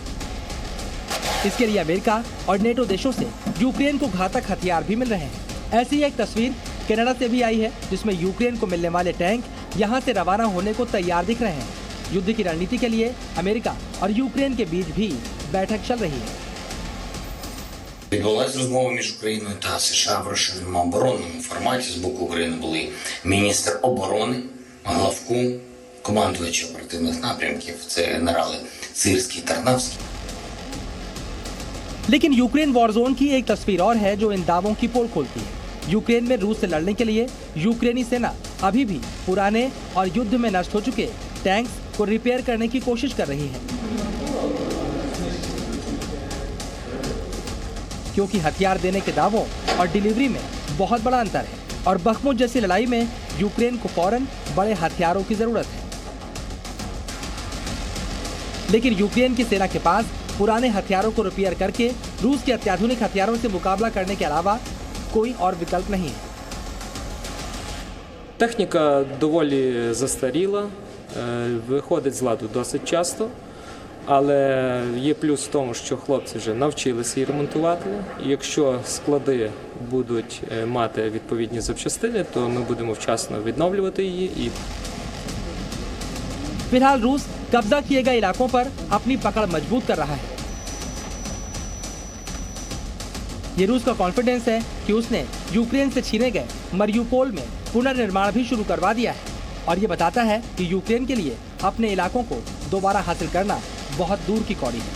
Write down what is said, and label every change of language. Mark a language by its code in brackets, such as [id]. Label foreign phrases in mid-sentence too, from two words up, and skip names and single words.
[hi] इसके लिए अमेरिका और नेटो देशों से यूक्रेन को घातक हथियार भी मिल रहे हैं। ऐसी ही एक तस्वीर कनाडा से भी आई है जिसमें यूक्रेन को मिलने वाले टैंक यहां से रवाना होने को तैयार दिख रहे हैं। युद्ध की रणनीति के लिए अमेरिका और यूक्रेन के बीच भी बैठक चल रही है। [uk] Відбулася розмова між Україною та США в розширеному оборонному форматі. З боку України були міністр оборони, главком, командувачі оперативних напрямків, це генерали Сирський, Тарнавський. [hi] लेकिन यूक्रेन [en] war zone [hi] की एक तस्वीर और है जो इन दावों की पोल खोलती है। यूक्रेन में रूस से लड़ने के लिए यूक्रेनी सेना अभी भी पुराने और युद्ध में नष्ट हो चुके टैंक्स को रिपेयर करने की कोशिश कर रही है। क्योंकि हथियार देने के दावों और डिलीवरी में बहुत बड़ा अंतर है और बखमुत जैसी लड़ाई में यूक्रेन को फौरन बड़े हथियारों की जरूरत है। लेकिन यूक्रेन की सेना के पास पुराने हथियारों को रिपेयर करके रूस के अत्याधुनिक हथियारों से मुकाबला करने के अलावा कोई और विकल्प नहीं है। [uk] Техніка доволі застаріла, виходить з ладу досить часто, але є плюс в тому, що хлопці вже навчилися її ремонтувати. І якщо склади будуть мати відповідні запчастини, то ми будемо вчасно відновлювати її. І [hi] फिलहाल रूस कब्जा किए गए इलाकों पर अपनी पकड़ मजबूत कर रहा है। ये रूस का कॉन्फिडेंस है कि उसने यूक्रेन से छीने गए मरियुपोल में पुनर्निर्माण भी शुरू करवा दिया है और ये बताता है कि यूक्रेन के लिए अपने इलाकों को दोबारा हासिल करना बहुत दूर की कौड़ी है।